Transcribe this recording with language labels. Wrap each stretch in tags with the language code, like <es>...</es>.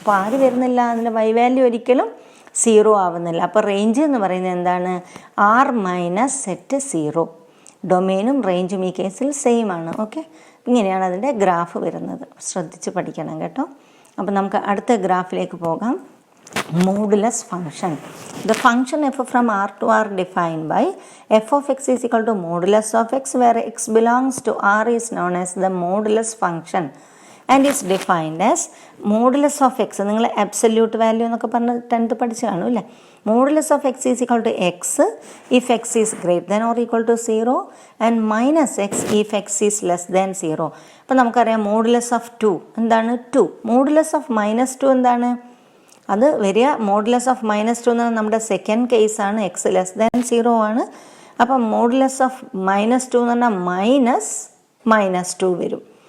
<ml>അപ്പോൾ ആര് വരുന്നില്ല, അതിൻ്റെ y വാല്യൂ ഒരിക്കലും 0 ആവുന്നില്ല. അപ്പോൾ റേഞ്ച് എന്ന് പറയുന്നത് എന്താണ്, R-0. ഡൊമെയിനും റേഞ്ചും ഈ കേസിൽ സെയിം ആണ്. ഓക്കെ, ഇങ്ങനെയാണ് അതിൻ്റെ ഗ്രാഫ് വരുന്നത്. ശ്രദ്ധിച്ച് പഠിക്കണം കേട്ടോ. അപ്പോൾ നമുക്ക് അടുത്ത ഗ്രാഫിലേക്ക് പോകാം. Modulus function.</ml> <en>The function f from R to R defined by f of x is equal to modulus of x where x belongs to R is known as the modulus function and is defined as modulus of x.</en> <ml>നിങ്ങൾ absolute value എന്നൊക്കെ പറഞ്ഞ് 10th പഠിച്ച് കാണും അല്ലേ.</ml> <en>Modulus of x is equal to x if x is greater than or equal to 0 and minus x if x is less than 0.</en> <ml>അപ്പോൾ നമുക്കറിയാം modulus of 2 എന്താണ്, 2. Modulus of -2 എന്താണ്, അത് വരിക. മോഡുലസ് ഓഫ് -2 എന്ന് നമ്മുടെ സെക്കൻഡ് കേസാണ്, എക്സ് <0 ആണ്. അപ്പം മോഡുലസ് ഓഫ് -2 എന്ന് പറഞ്ഞാൽ -2 വരും.</ml>